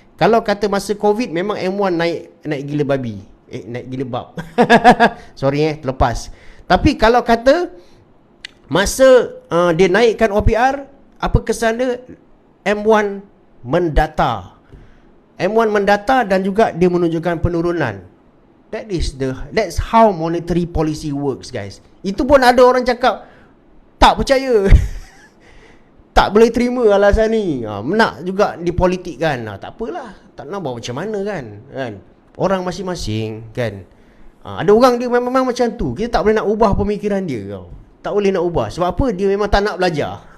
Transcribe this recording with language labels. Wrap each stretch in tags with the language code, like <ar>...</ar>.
<ms>Kalau kata masa Covid memang M1 naik gila babi. Naik gila bab. Sorry terlepas. Tapi kalau kata masa dia naikkan OPR, apa kesan dia? M1 mendata. M1 mendata dan juga dia menunjukkan penurunan.</ms> <en>That's how monetary policy works guys.</en> <ms>Itu pun ada orang cakap tak percaya. Tak boleh terima alasan ni. Nak juga dipolitikkan. Tak apalah, tak nak buat macam mana kan. Orang masing-masing kan. Ada orang dia memang macam tu. Kita tak boleh nak ubah pemikiran dia kau. Tak boleh nak ubah. Sebab apa? Dia memang tak nak belajar.</ms>